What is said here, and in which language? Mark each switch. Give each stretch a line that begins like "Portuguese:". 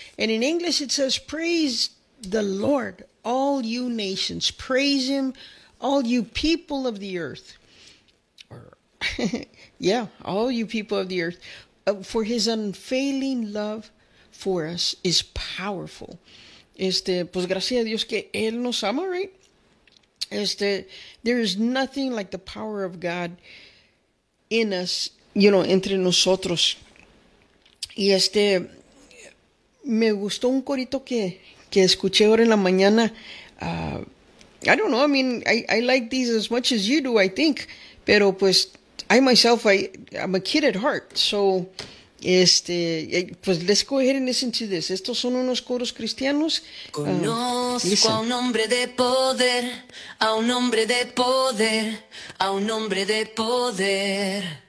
English: And in English it says, praise the Lord, all you nations, praise him, all you people of the earth. Yeah, all you people of the earth, for his unfailing love for us is powerful.
Spanish: Pues gracias a Dios que él nos ama,
English: right? There is nothing like the power of God in us, you know,
Spanish: entre nosotros. Y me gustó un corito que escuché ahora en la mañana.
English: I don't know, I mean, I like these as much as you do, I think.
Spanish: Pero pues,
English: I'm a kid at heart. So,
Spanish: pues
English: let's go ahead and listen to this.
Spanish: Estos son unos coros cristianos. Conozco a un hombre de poder, a un hombre de poder, a un hombre de poder.